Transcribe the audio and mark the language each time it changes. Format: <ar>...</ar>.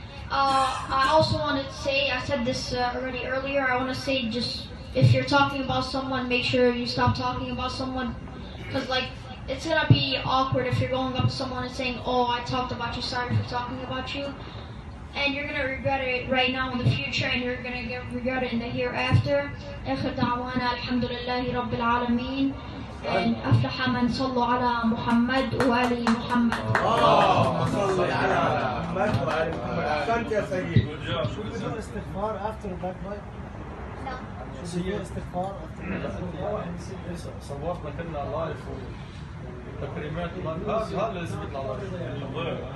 <en>I also wanted to say, I said this already earlier, I want to say just if you're talking about someone, make sure you stop talking about someone. Because like, it's going to be awkward if you're going up to someone and saying, oh, I talked about you, sorry for talking about you. And you're going to regret it right now in the future, and you're going to regret it in the hereafter.</en> <ar>آخر دعوانا الحمد لله رب العالمين. And أفلح من صلوا على محمد وآل محمد. اللهم صل على محمد وآل محمد. أحسنت يا سيدي.</ar> <en>Should we do istighfar after backbite? No. Should we do istighfar after</en> <ar>صورنا كنا لايف وتكريمات هذا لازم يطلع لايف.</ar>